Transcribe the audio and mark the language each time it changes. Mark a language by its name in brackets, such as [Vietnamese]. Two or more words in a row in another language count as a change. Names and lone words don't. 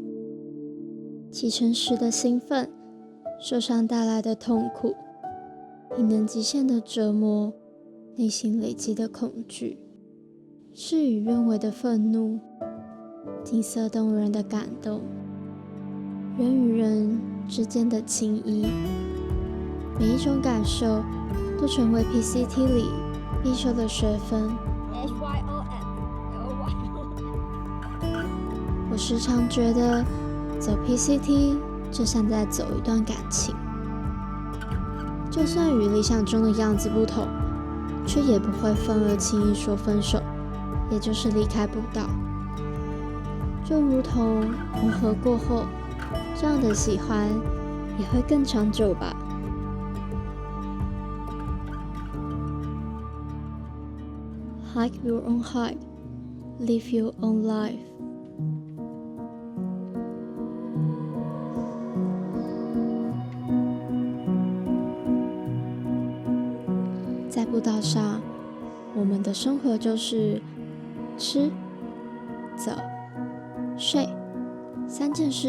[Chinese] 啟程時的興奮，受傷帶來的痛苦，體能極限的折磨，內心累積的恐懼，事與願違的憤怒，景色動人的感動，人與人之間的情誼， 每一种感受都成为 PCT 里必修的学分。我时常觉得走 PCT 就像在走一段感情，就算与理想中的样子不同，却也不会愤而轻易说分手，也就是离开步道。就如同磨合过后，这样的喜欢也会更长久吧。 [English] Hike your own hike, live your own life. [Chinese] 在步道上，我们的生活就是吃、走、睡3件事。